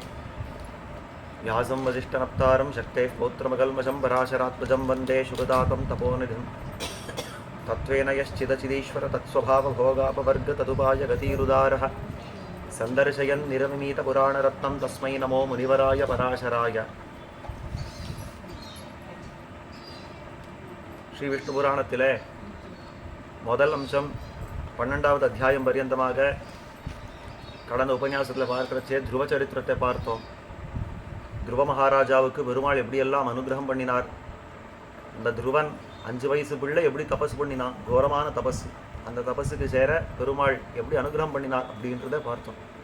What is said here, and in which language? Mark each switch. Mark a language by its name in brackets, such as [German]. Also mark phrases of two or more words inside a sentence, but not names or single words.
[Sanskrit] व्यासं वसिष्ठनप्तारं शक्तेः पौत्रमकल्मषं पराशरात्मजं वन्दे शुभदातं तपोनिधिं तत्त्वेन यश्चिदचिदीश्वर तत्स्वभावभोगापवर्ग तदुपाय गतिरुदारः सन्दर्शयन् निरमिमीतपुराणरत्नं तस्मै नमो मुनिवराय पराशराय। [Tamil] ஸ்ரீ விஷ்ணு புராணத்தில் முதல் அம்சம் 12வது அத்தியாயம் பர்யந்தமாக கடந்த உபன்யாசத்தில் பார்க்கிறச்சே துருவ சரித்திரத்தை பார்த்தோம். துருவ மகாராஜாவுக்கு பெருமாள் எப்படியெல்லாம் அனுகிரகம் பண்ணினார், அந்த துருவன் 5 வயசு பிள்ளை எப்படி தபஸ் பண்ணினான், கோரமான தபஸ், அந்த தபஸுக்கு சேர பெருமாள் எப்படி அனுகிரகம் பண்ணினார் அப்படின்றத பார்த்தோம்.